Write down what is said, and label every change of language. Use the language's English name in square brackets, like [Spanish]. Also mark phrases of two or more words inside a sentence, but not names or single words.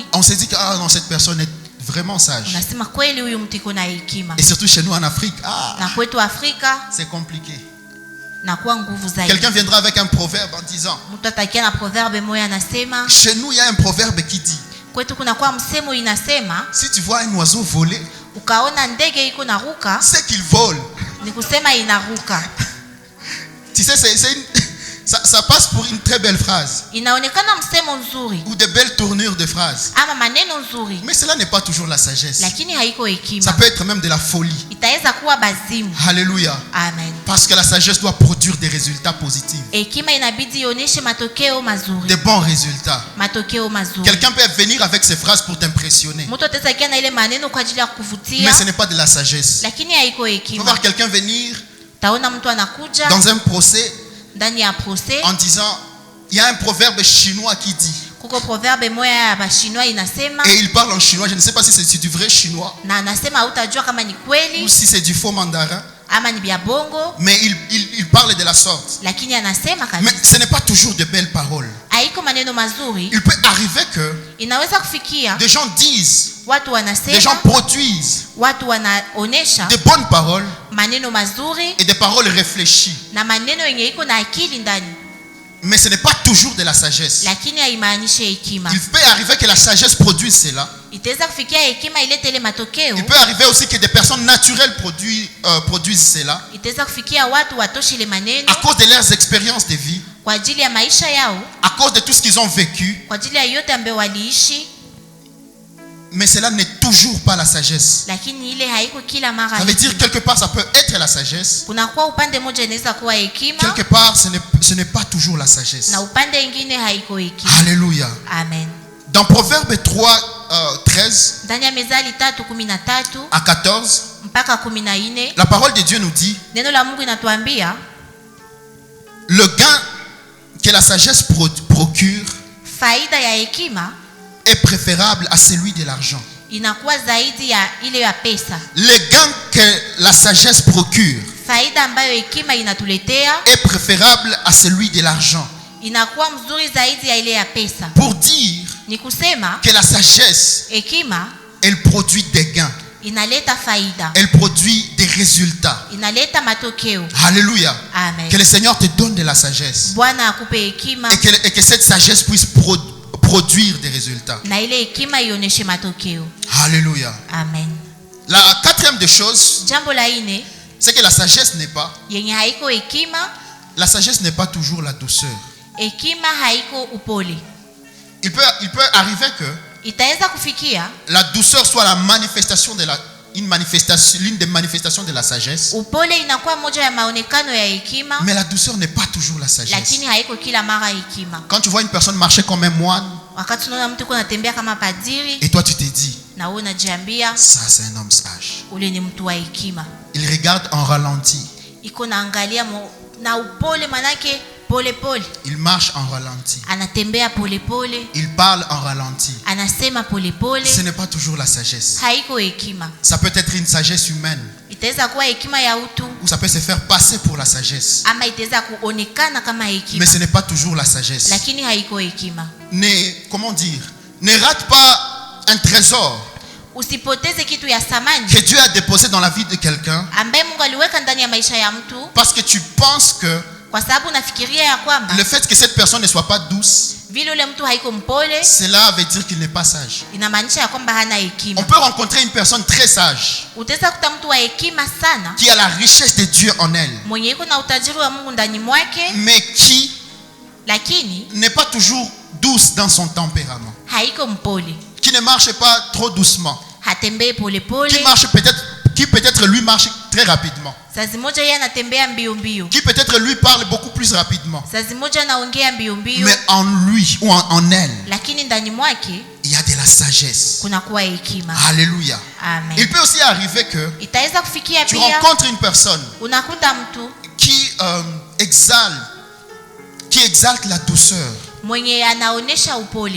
[French] on se dit que ah non, cette personne est vraiment sage. [Swahili] unasema kweli huyu mtu iko na hekima. [French] Et surtout chez nous en Afrique, [Swahili] Na kwetu Afrika [French] c'est compliqué. [Swahili] na kuwa nguvu zaidi. [French] Quelqu'un viendra avec un proverbe en disant, [Swahili] Mtu atakia na proverbe moja anasema, [French] chez nous il y a un proverbe qui dit, [Swahili] kwetu kuna kwa msemo inasema, [French] si tu vois un oiseau voler, [Swahili] ukaona ndege iko naruka, [French] c'est qu'il vole. [Swahili] ni kusema inaruka. [French] Tu sais, ça passe pour une très belle phrase [Swahili] Inaonekana msemo nzuri [French] ou de belles tournures de phrases. [Swahili] ama maneno nzuri, [French] Mais cela n'est pas toujours la sagesse. [Swahili] lakini haiko [French] Ça [Swahili] hekima. [French] peut être même de la folie. [Swahili] Itaweza kuwa bazimu. [French] Alléluia. [Swahili] Amen. [French] Parce que la sagesse doit produire des résultats positifs. [Swahili] Hekima inabidi ionyeshe matokeo mazuri, [French] Des bons résultats. [Swahili] matokeo mazuri. [French] Quelqu'un peut venir avec ses phrases pour t'impressionner. [Swahili] Mtu ataweza kia na ile maneno kwa ajili ya [French] Mais [Swahili] kuvutia, [French] ce n'est pas de la sagesse. [Swahili] lakini haiko [French] Tu vas [Swahili] hekima. [French] voir quelqu'un venir [Swahili] Taona mtu anakuja [French] dans un procès [Swahili] ndani ya proses, [French] en disant, il y a un proverbe chinois qui dit, [Swahili] kuko proverbe moja ya bashinwa inasema, [French] et il parle en chinois, je ne sais pas si c'est du vrai chinois [Swahili] na anasema hautajua kama ni [French] ou [Swahili] kweli [French] si c'est du faux mandarin, [Swahili] ama ni bya bongo, [French] mais il parle de la sorte. [Swahili] lakini anasema [French] Mais [Swahili] kabisa [French] ce n'est pas toujours de belles paroles. [Swahili] haiko maneno mazuri. [French] Il peut arriver que [Swahili] Inaweza kufikia [French] des gens disent, [Swahili] watu [French] des gens [Swahili] wanasema, [French] produisent [Swahili] watu wanaonesha [French] de bonnes paroles [Swahili] maneno mazuri [French] et des paroles réfléchies. [Swahili] na maneno yenye iko na akili ndani, [French] Mais ce n'est pas toujours de la sagesse. [Swahili] lakini haimaanishe hekima. [French] Il peut arriver que la sagesse produise cela. [Swahili] Itaweza kufikia hekima ilete ile matokeo, [French] Il peut arriver aussi que des personnes naturelles produisent cela [Swahili] itaweza kufikia watu watoshe ile maneno [French] à cause de leurs expériences de vie, [Swahili] kwa ajili ya maisha yao, [French] à cause de tout ce qu'ils ont vécu. [Swahili] kwa ajili ya yote ambayo waliishi, [French] Mais cela n'est toujours pas la sagesse. [Swahili] lakini ile haiko kila mara. [French] Ça veut dire quelque part ça peut être la sagesse. [Swahili] Kunakuwa upande moja inaweza kuwa hekima [French] Quelque part ce n'est pas toujours la sagesse. [Swahili] na upande ingine haiko hekima. [French] Alléluia. [Swahili] Amen. [French] Dans Proverbe 3, 13 [Swahili] Ndani ya Mezali 3:13 [French] à 14, [Swahili] mpaka 14, [French] la parole de Dieu nous dit, [Swahili] neno la Mungu inatuambia [French] le gain que la sagesse procure [Swahili] faida ya hekima [French] est préférable à celui de l'argent. [Swahili] inakuwa zaidi ya ile ya pesa. [French] Le gain que la sagesse procure [Swahili] Faida ambayo hekima inatuletea [French] est préférable à celui de l'argent. [Swahili] inakuwa mzuri zaidi ya ile ya pesa. [French] Pour dire [Swahili] Ni kusema [French] que la sagesse, [Swahili] hekima [French] elle produit des gains. [Swahili] inaleta faida, [French] Elle produit des résultats. [Swahili] inaleta matokeo. [French] Alléluia. [Swahili] Amen. [French] Que le Seigneur te donne de la sagesse. [Swahili] Bwana akupe hekima [French] Et que cette sagesse puisse produire des résultats. [Swahili] na ile hekima ioneshe matokeo. [French] Alléluia. [Swahili] Amen. [French] La quatrième des choses, [Swahili] Jambo la ine [French] c'est que la sagesse n'est pas, [Swahili] yenye haiko hekima, [French] la sagesse n'est pas toujours la douceur. [Swahili] hekima haiko upole. [French] Il peut arriver que [Swahili] Itaweza kufikia [French] la douceur soit la manifestation de l'une des manifestations de la sagesse. [Swahili] upole inakuwa moja ya maonekano ya hekima, [French] Mais la douceur n'est pas toujours la sagesse. [Swahili] lakini haiko kila mara hekima. [French] Quand tu vois une personne marcher comme un moine, [Swahili] Wakati unaona mtu anatembea kama padiri [French] et toi tu te dis, [Swahili] na wewe unajiambia [French] ça c'est un homme sage. [Swahili] ule ni mtu wa hekima. [French] Il regarde en ralenti. [Swahili] Iko naangalia na upole, manake pole pole. [French] Il marche en ralenti. [Swahili] Anatembea pole pole, [French] Il parle en ralenti. [Swahili] anasema pole pole. [French] Ce n'est pas toujours la sagesse. [Swahili] Haiko hekima. [French] Ça peut être une sagesse humaine, [Swahili] Itaweza kuwa hekima ya utu [French] ou ça peut se faire passer pour la sagesse. [Swahili] ama itaweza kuonekana kama hekima, [French] Mais ce n'est pas toujours la sagesse. [Swahili] lakini haiko hekima. [French] Comment dire, ne rate pas un trésor [Swahili] Usipoteze kitu ya thamani [French] que Dieu a déposé dans la vie de quelqu'un [Swahili] ambaye Mungu aliweka ndani ya maisha ya mtu, [French] parce que tu penses que [Swahili] kwa sababu unafikiria ya kwamba [French] le fait que cette personne ne soit pas douce, [Swahili] vile ule mtu haiko mpole [French] cela veut dire qu'il n'est pas sage. [Swahili] inamaanisha ya kwamba hana hekima. [French] On peut rencontrer une personne très sage [Swahili] Utaweza kuta mtu wa hekima sana [French] qui a la richesse de Dieu en elle, [Swahili] mwenye iko na utajiri wa Mungu ndani mwake, [French] mais qui [Swahili] lakini [French] n'est pas toujours douce dans son tempérament, [Swahili] haiko mpole, [French] qui ne marche pas trop doucement, [Swahili] hatembei pole pole. [French] qui peut-être lui marche très rapidement, [Swahili] Sazi moja yeye anatembea mbio mbio, [French] qui peut-être lui parle beaucoup plus rapidement, [Swahili] sazi moja anaongea mbio mbio, [French] mais en lui ou en elle, [Swahili] lakini ndani mwake [French] il y a de la sagesse. [Swahili] kuna kuwa hekima. [French] Alléluia. [Swahili] Amen. [French] Il peut aussi arriver que [Swahili] Itaweza kufikia [French] tu [Swahili] pia [French] rencontres une personne [Swahili] unakuta mtu [French] qui exalte la douceur, [Swahili] mwenye anaonesha upole